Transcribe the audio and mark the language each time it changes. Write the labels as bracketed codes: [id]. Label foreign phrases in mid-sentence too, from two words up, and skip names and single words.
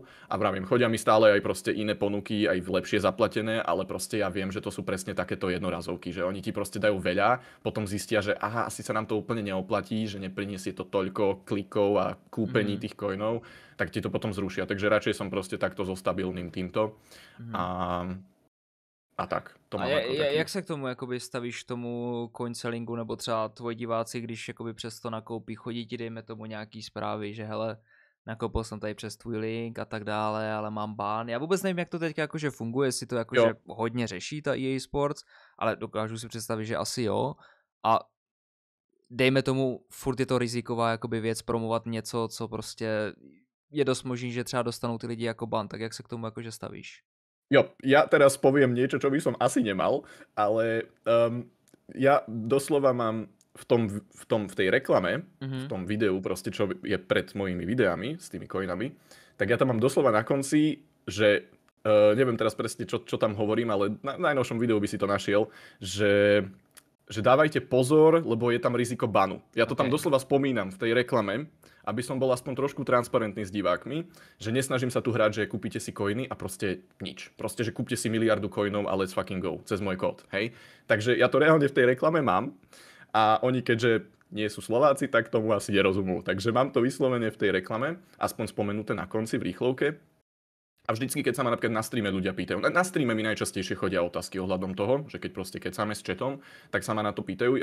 [sk] a vravím, chodia mi stále aj proste iné ponuky, aj lepšie zaplatené, ale proste ja viem, že to sú presne takéto jednorazovky, že oni ti proste dajú veľa, potom zistia, že aha, asi sa nám to úplne neoplatí, že nepriniesie to toľko klikov a kúpení tých coinov, tak ti to potom zrušia, takže radšej som proste takto so stabilným týmto a tak, to mám ako taký. [cs] Jak se k tomu jakoby stavíš tomu coinsellingu, nebo třeba tvoji diváci, když jakoby přes to nakoupí, chodí ti dejme tomu nějaký zprávy, že hele, nakoupil jsem tady přes tvůj link a tak dále, ale mám bán. Já vůbec nevím, jak to teď jakože funguje, jestli to jakože hodně řeší ta EA Sports, ale dokážu si představit, že asi jo. A dejme tomu, furt je to riziková jakoby věc promovat něco, co prostě je dost možný, že třeba dostanou ty lidi jako ban, tak jak se k tomu jakože stavíš? [sk] Jo, ja teraz poviem niečo, čo by som asi nemal, ale ja doslova mám v tej reklame, v tom videu proste, čo je pred mojimi videami s tými coinami, tak ja tam mám doslova na konci, že neviem teraz presne, čo tam hovorím, ale na najnovšom videu by si to našiel, že dávajte pozor, lebo je tam riziko banu. Ja to tam doslova spomínam v tej reklame, aby som bol aspoň trošku transparentný s divákmi, že nesnažím sa tu hrať, že kúpite si coiny a proste nič. Proste, že kúpte si miliardu coinov a [en] let's fucking go, [sk] cez môj kód, hej? Takže ja to reálne v tej reklame mám a oni keďže nie sú Slováci, tak tomu asi nerozumú. Takže mám to vyslovene v tej reklame, aspoň spomenuté na konci v rýchlovke. A vždycky, keď sa ma napríklad na streame ľudia pýtajú, na streame mi najčastejšie chodia otázky ohľadom toho, že keď proste kecáme s chatom, tak sa ma na to pýtajú.